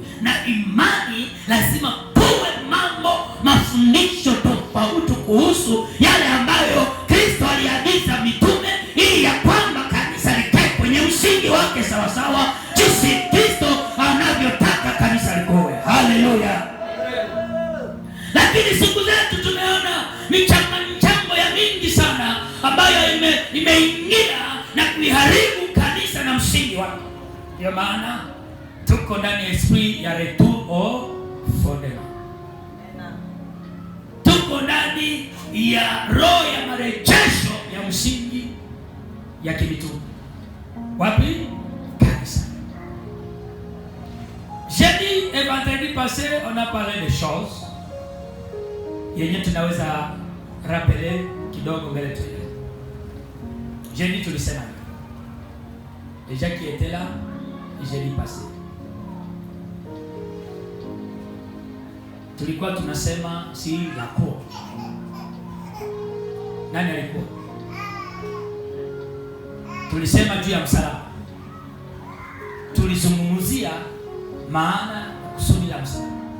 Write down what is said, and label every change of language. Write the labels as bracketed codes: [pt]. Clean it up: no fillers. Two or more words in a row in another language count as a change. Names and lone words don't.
[sw] Na imani lazima kuwe mambo, mafundisho tofauti kuhusu yale ambayo Kristo aliagiza mitume, ili ya kwamba kanisa likae kwenye msingi wake sawa sawa jinsi Kristo anavyotaka kanisa likoe. Haleluya. Lakini siku zetu tumeona michango ya mingi sana ambayo imeingia na kuiharibu kanisa na msingi wake. Ndio maana tuko ndani ya esprit ya [fr] retour au fondement. [sw] Tuko ndani ya roho ya marejesho ya msingi ya kimitume. Wapi? Kanisa. [fr] Jeudi et vendredi passé, on a parlé des choses [sw] yenye tunaweza [fr] rappeler [sw] kidogo mbele tu. [fr] Jeudi tulisema les gens qui étaient là jeudi passé, [sw] tulikuwa tunasema si [fr] la croix. [sw] Nani alikuwa? Tulisema juu ya msalaba. Tulizungumzia maana na kusudi la msalaba.